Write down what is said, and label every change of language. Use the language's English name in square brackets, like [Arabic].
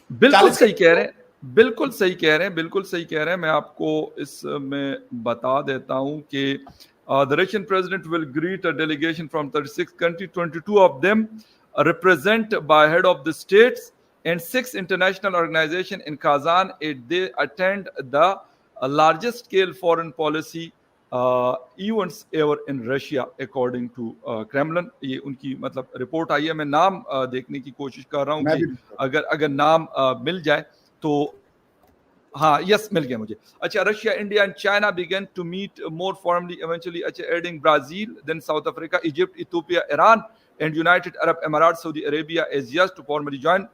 [Hindi] बिल्कुल सही कह रहे हैं, बिल्कुल सही कह रहे हैं, बिल्कुल सही कह रहे हैं। मैं आपको इसमें बता देता हूं कि [English] the Russian president will greet a delegation from 36 countries, 22 of them represented by head of the states and 6 international organizations in Kazan. They attend the largest scale foreign policy events ever in Russia according to Kremlin. [Hindi] ये उनकी मतलब report आई है। मैं नाम देखने की कोशिश कर रहा हूँ कि अगर नाम मिल जाए तो। [English] हाँ, यस, [Hindi] मिल गया मुझे। [English] अच्छा, Russia, India and China began to meet more formally eventually. अच्छा, adding Brazil, then South Africa, Egypt, Ethiopia, Iran and United Arab Emirates, Saudi Arabia as yes to formally join.